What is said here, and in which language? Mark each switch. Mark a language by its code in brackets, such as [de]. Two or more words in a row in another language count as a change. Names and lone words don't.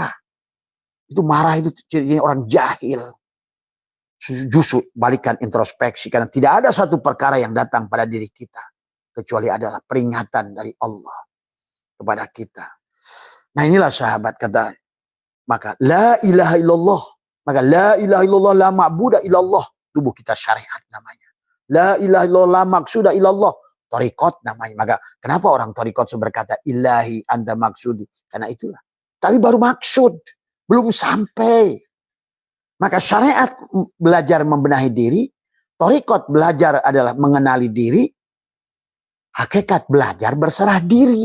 [id] Jangan marah. Itu marah itu ciri orang jahil. Justru balikan introspeksi, karena tidak ada satu perkara yang datang pada diri kita kecuali adalah peringatan dari Allah kepada kita. Nah inilah sahabat kata, [ar] maka لا إله إلا الله, maka لا إله إلا الله لا معبود إلا الله, [id] tubuh kita syariat namanya. [ar] لا إله إلا الله لا مقصود إلا الله, [id] torikot namanya. Maka kenapa orang torikot berkata [ar] إلهي أنت مقصودي? [id] Karena itulah. Tapi baru maksud, belum sampai. Maka syariat belajar membenahi diri, torikot belajar adalah mengenali diri, hakikat belajar berserah diri.